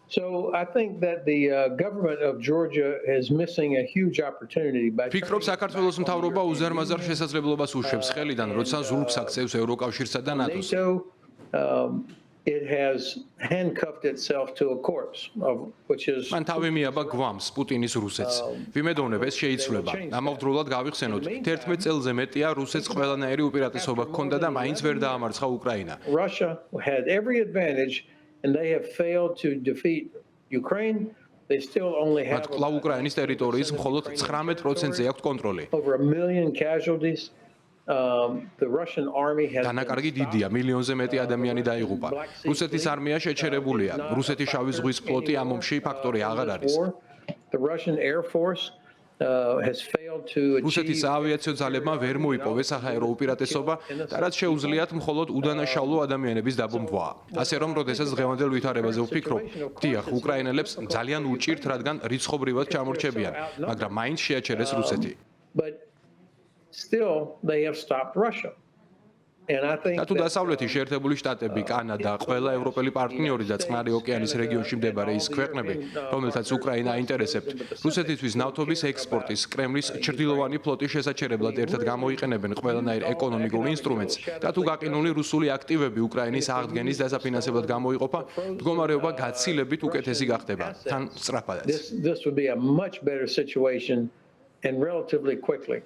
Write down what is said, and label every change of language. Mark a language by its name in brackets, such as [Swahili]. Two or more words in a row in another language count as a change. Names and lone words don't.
[English] So I think that the government of Georgia is missing a huge opportunity by [Georgian] ფიქრობ საქართველოს მთავრობა უზარმაზარ შესაძლებლობას უშვებს ხელიდან, როცა ზურგს აქცევს ევროკავშირსა და ნატოს. [English] It has handcuffed itself to a corpse of which is [Georgian] მან თავი მიაბა გვამს პუტინის რუსეთს. ვიმედოვნებ ეს შეიცვლება. ამავდროულად გავიხსენოთ, 11 წელზე მეტია რუსეთს ყველანაირი უპირატესობა ჰქონდა და მაინც ვერ დაამარცხა უკრაინა. [English] Russia had every advantage and they have failed to defeat Ukraine. They still only have [Georgian] კვლავ უკრაინის ტერიტორიის მხოლოდ 19%-ზე აქვს კონტროლი. [English] over 1 million casualties. The Russian army has [Georgian] დანაკარგი დიდია, მილიონზე მეტი ადამიანი დაიღუპა. რუსეთის არმია შეჩერებულია. რუსეთის შავი ზღვის ფლოტი ამ ომში ფაქტორი აღარ არის. [English] The Russian Air Force has failed to [Georgian] რუსეთის საავიაციო ძალებმა ვერ მოიპოვეს საჰაერო უპირატესობა და რაც შეუძლიათ მხოლოდ უდანაშაულო ადამიანების დაბომბვა. ასე რომ, როდესაც დღევანდელ ვითარებაზე ვფიქრობ, დიახ, უკრაინელებს ძალიან უჭირთ, რადგან რიცხობრივად ჩამორჩებიან, მაგრამ მაინც შეაჩერეს რუსეთი. [English] But still they have stopped Russia. And I think [Georgian] თუ დასავლეთის შეერთებული შტატები, კანადა, ყველა ევროპელი პარტნიორი და წყნარი ოკეანის რეგიონში მდებარე ის ქვეყნები, რომელთაც უკრაინა აინტერესებთ, რუსეთისთვის ნავთობის ექსპორტის, კრემლის ჩრდილოვანი ფლოტის შესაჩერებლად ერთად გამოიყენებენ ყველანაირ ეკონომიკურ ინსტრუმენტს და თუ გაყინული რუსული აქტივები უკრაინის აღდგენის დასაფინანსებლად გამოიყოფა, მდგომარეობა გაცილებით უკეთესი გახდება, თან სწრაფადაც. [English] This would be a much better situation and relatively quickly.